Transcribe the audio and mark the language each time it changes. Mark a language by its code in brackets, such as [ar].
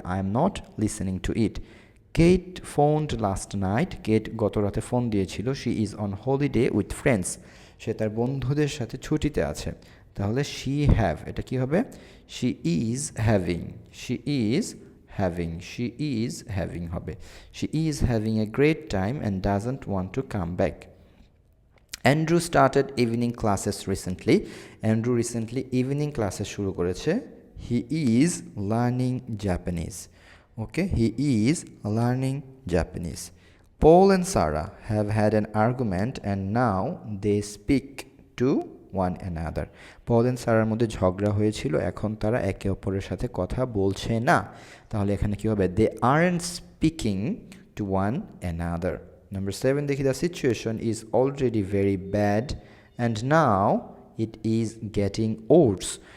[en] I am not listening to it. Kate phoned last night, [bn] Kate গত রাতে phone দিয়েছিল। [en] she is on holiday with friends, [bn] সে তার বন্ধুদের সাথে ছুটিতে আছে। তাহলে [en] she have, [bn] এটা কী হবে? [en] she is having, she is having, she is having [bn] হবে। [en] she is having a great time and doesn't want to come back. Andrew started evening classes recently, Andrew recently evening classes [bn] শুরু করেছে। [en] he is learning Japanese, okay, he is learning Japanese, Paul and Sarah have had an argument and now they speak to one another. [bn] Paul and সারার মধ্যে ঝগড়া হয়েছিল, এখন তারা একে অপরের সাথে কথা বলছে না। তাহলে এখানে কি হবে? [en] They aren't speaking to one another. Number 7 [bn] দেখি, [en] The situation is already very bad and now it is getting worse.